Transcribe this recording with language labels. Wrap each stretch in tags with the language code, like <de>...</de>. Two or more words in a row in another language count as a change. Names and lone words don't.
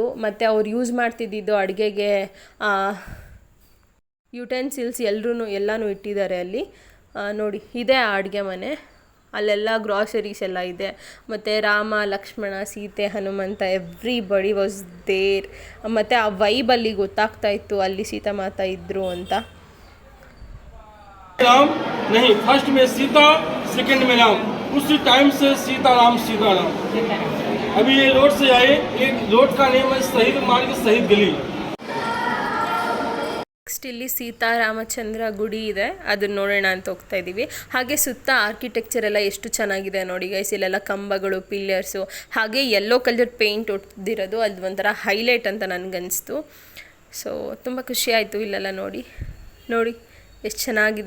<kn>ಮತ್ತು ಅವ್ರು ಯೂಸ್ ಮಾಡ್ತಿದ್ದಿದ್ದು ಅಡುಗೆಗೆ ಯುಟೆನ್ಸಿಲ್ಸ್ ಎಲ್ಲನೂ ಇಟ್ಟಿದ್ದಾರೆ ಅಲ್ಲಿ ನೋಡಿ. ಇದೇ ಆ ಅಡುಗೆ ಮನೆ. ಅಲ್ಲೆಲ್ಲ ಗ್ರಾಸರೀಸ್ ಎಲ್ಲ ಇದೆ. ಮತ್ತು ರಾಮ, ಲಕ್ಷ್ಮಣ, ಸೀತೆ, ಹನುಮಂತ</kn> <en>everybody was there.</en> <kn>ಮತ್ತು ಆ ವೈಬಲ್ಲಿ ಗೊತ್ತಾಗ್ತಾ ಇತ್ತು ಅಲ್ಲಿ ಸೀತಾಮಾತಾ ಇದ್ದರು ಅಂತ.</kn> <hi>राम नहीं, फर्स्ट में सीता, सेकंड में राम. उसी टाइम से सीताराम. अभी ये रोड से आए, एक रोड का नेम है शहीद मार्ग, शहीद गली.</hi> <kn>ನೆಕ್ಸ್ಟ್ ಇಲ್ಲಿ ಸೀತಾರಾಮಚಂದ್ರ ಗುಡಿ ಇದೆ, ಅದನ್ನ ನೋಡೋಣ ಅಂತ ಹೋಗ್ತಾ ಇದ್ದೀವಿ. ಹಾಗೆ ಸುತ್ತ ಆರ್ಕಿಟೆಕ್ಚರ್ ಎಲ್ಲ ಎಷ್ಟು ಚೆನ್ನಾಗಿದೆ ನೋಡಿ ಗೈಸ್. ಇಲ್ಲೆಲ್ಲ ಕಂಬಗಳು, ಪಿಲ್ಲರ್ಸು, ಹಾಗೆ</kn> <en>yellow colour paint</en> <kn>ಹೊಡೆದಿರೋದು ಅದು ಒಂಥರ ಹೈಲೈಟ್ ಅಂತ ನನಗನ್ನಿಸ್ತು. ಸೊ ತುಂಬ ಖುಷಿ ಆಯಿತು ಇಲ್ಲೆಲ್ಲ ನೋಡಿ ಎಷ್ಟು ಚೆನ್ನಾಗಿದೆ.</kn>